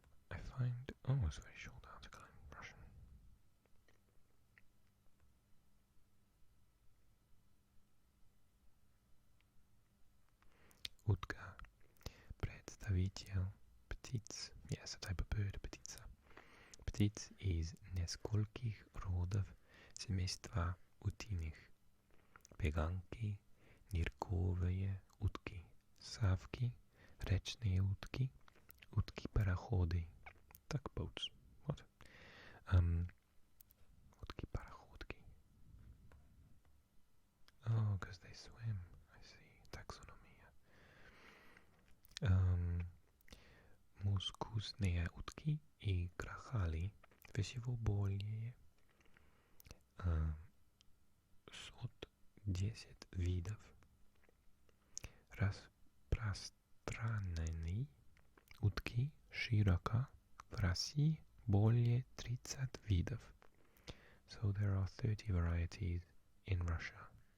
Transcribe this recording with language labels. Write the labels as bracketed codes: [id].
[en] I find... Oh, it's a very short article in Russian. [ru] Утка. Представитель птиц. [en] Yes, a type of bird, [ru] птица. Птиц из нескольких родов семейства утиных. Пеганки, нирковые утки, савки, речные утки, утки-пароходы. [en] Tugboats. What? [ru] Утки-пароходки. [en] Oh, because they swim. I see. Taxonomia. [ru] Мускусные утки и крахали всего более 110 видов. Распространены утки широко в России более 30 видов. [en] So there are 30 varieties in Russia.